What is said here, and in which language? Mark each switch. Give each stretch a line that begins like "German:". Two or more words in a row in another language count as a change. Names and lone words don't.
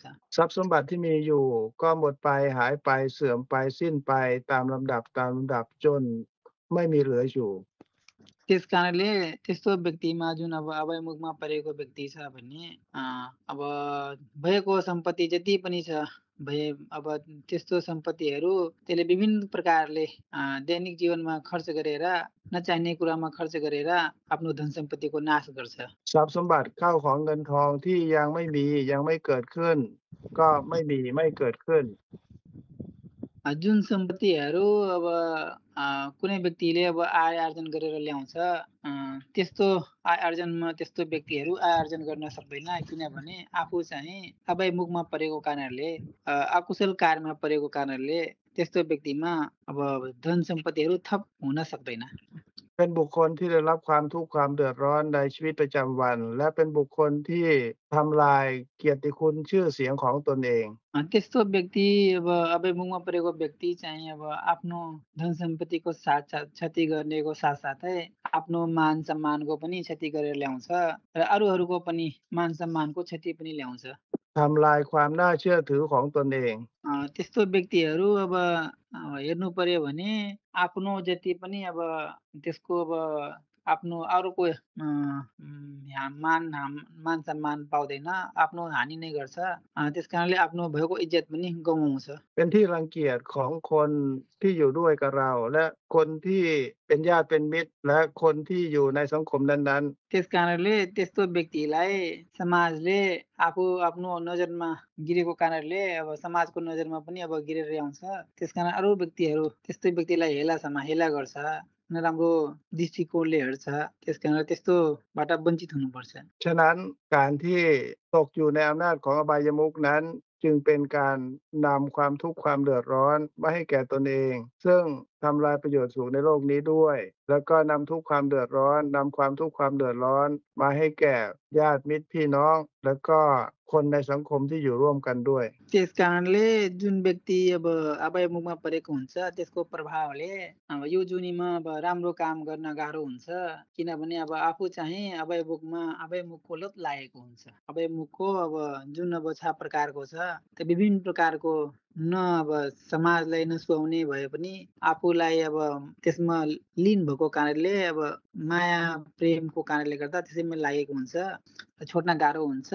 Thai: ทรัพย์สมบัติที่มีอยู่ก็หมดไปหายไปเสื่อมไปสิ้นไปตามลำดับจนไม่มีเหลืออยู่
Nepali: त्यसकारणले त्यस्तो व्यक्तिमा जुन अब अभयमुखमा परेको व्यक्ति छ भने अब भएको सम्पत्ति जति पनि छ अब त्यस्तो सम्पत्तिहरू त्यसले विभिन्न प्रकारले दैनिक जीवनमा खर्च गरेर नचाहिने कुरामा खर्च गरेर आफ्नो धन सम्पत्तिको नाश गर्छ।
Thai: ทรัพย์สมบัติข้าวของเงินทองที่ยังไม่มียังไม่เกิดขึ้นก็ไม่มีไม่เกิดขึ้น
Nepali: जुन सम्पत्तिहरू अब कुनै व्यक्तिले अब आय आर्जन गरेर ल्याउँछ त्यस्तो आय आर्जनमा त्यस्तो व्यक्तिहरू आय आर्जन गर्न सक्दैन, किनभने आफू चाहिँ अभयमुखमा परेको कारणले अकुशल कार्यमा परेको कारणले त्यस्तो व्यक्तिमा अब धन सम्पत्तिहरू थप हुन सक्दैन।
Thai: เป็นบุคคลที่ได้รับความทุกข์ความเดือดร้อนในชีวิตประจำวันและเป็นบุคคลที่ทำลายเกียรติคุณชื่อเสียงของตนเอง
Nepali: त्यस्तो व्यक्ति अब अभयमुखमा परेको व्यक्ति चाहिँ अब आफ्नो धन सम्पत्तिको क्षति गर्नेको साथसाथै आफ्नो मान सम्मानको पनि क्षति गरेर ल्याउँछ र अरूहरूको पनि मान सम्मानको क्षति पनि ल्याउँछ।
Thai: ทำลายความน่าเชื่อถือของตนเอง
Nepali: त्यस्तो व्यक्तिहरू अब हेर्नु पर्यो भने आफ्नो जति पनि अब त्यसको अब आफ्नो अरूको मान सम्मान पाउँदैन, आफ्नो हानि नै गर्छ। त्यसकारणले आफ्नो भएको इज्जत पनि गुमाउँछ।
Thai: เป็นที่รังเกียจของคนที่อยู่ด้วยกับเราและคนที่เป็นญาติเป็นมิตรและคนที่อยู่ในสังคมนั้นๆ
Nepali: त्यसकारणले त्यस्तो व्यक्तिलाई समाजले आफ्नो नजरमा गिरेको कारणले अब समाजको नजरमा पनि अब गिरेर आउँछ। त्यसकारण अरू व्यक्तिहरू त्यस्तो व्यक्तिलाई हेला गर्छ, नराम्रो दृष्टिकोणले हेर्छ। त्यसकारण त्यस्तोबाट वञ्चित हुनुपर्छ।
Thai: ฉะนั้นการที่ตกอยู่ในอำนาจของอบายมุขนั้นจึงเป็นการนำความทุกข์ความเดือดร้อนมาให้แก่ตนเองซึ่งทำลายประโยชน์สูงในโลกนี้ด้วยแล้วก็นำทุกข์ความเดือดร้อนนำความทุกข์ความเดือดร้อนมาให้แก่ญาติมิตรพี่น้องแล้วก็คนในสังคมที่อยู่ร่วมกันด้วย
Nepali: त्यसकारणले जुन व्यक्ति अब अभयमुखमा परेको हुन्छ त्यसको प्रभावले अब यो जुनीमा अब राम्रो काम गर्न गाह्रो हुन्छ, किनभने अब आफू चाहिँ अभयमुखको लत लागेको हुन्छ। अभयमुखको अब जुन अब 6 प्रकारको छ त्यो विभिन्न प्रकारको न अब समाजलाई नसुहाउने भए पनि आफूलाई अब त्यसमा लीन भएको कारणले अब माया प्रेमको कारणले गर्दा त्यसैमा लागेको हुन्छ, छोड्न गाह्रो हुन्छ।